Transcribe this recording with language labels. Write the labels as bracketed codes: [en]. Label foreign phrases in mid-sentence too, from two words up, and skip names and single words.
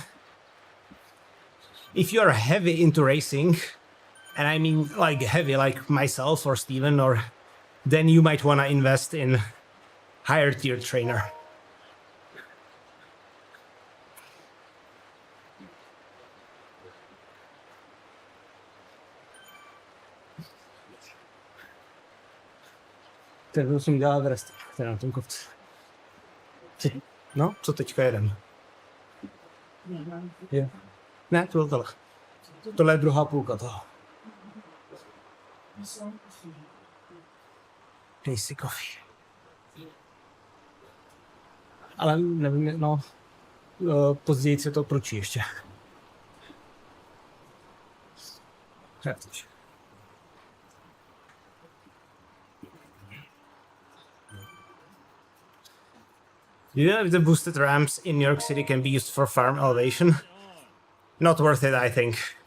[en] If you are heavy into racing, and I mean like heavy, like myself or Steven, or then you might want to invest in higher tier trainer. [cs] To jsem dělal Everest, teda na tom kopci. No, co teďka jedem? Je. Ne, to byl tohle. Tohle je druhá půlka toho. [en] Casey coffee. [cs] Ale nevím, no, později se to pročí ještě. [en] You know if the boosted ramps in New York City can be used for farm elevation? Not worth it, I think.